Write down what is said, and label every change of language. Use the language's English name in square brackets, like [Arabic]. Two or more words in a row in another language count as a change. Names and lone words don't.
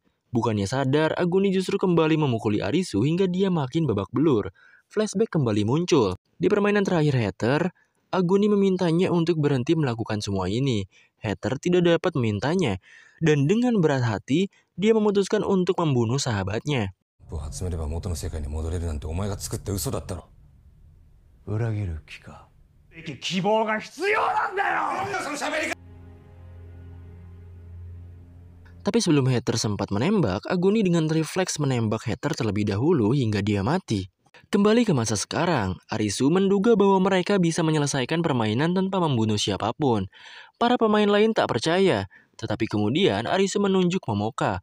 [Indonesian] Bukannya sadar, Aguni justru kembali memukuli Arisu hingga dia makin babak belur. Flashback kembali muncul. Di permainan terakhir Heather, Aguni memintanya untuk berhenti melakukan semua ini. Heather tidak dapat memintanya, dan dengan berat hati, dia memutuskan untuk membunuh sahabatnya. [Japanese] 集めれば元の世界に戻れるなんてお前が作った嘘だったろ。裏切る気か。希望が必要なんだよ。その喋り方。 [Indonesian] Tapi sebelum Heather sempat menembak, Aguni dengan refleks menembak Heather terlebih dahulu hingga dia mati. Kembali ke masa sekarang, Arisu menduga bahwa mereka bisa menyelesaikan permainan tanpa membunuh siapapun. Para pemain lain tak percaya, tetapi kemudian Arisu menunjuk Momoka.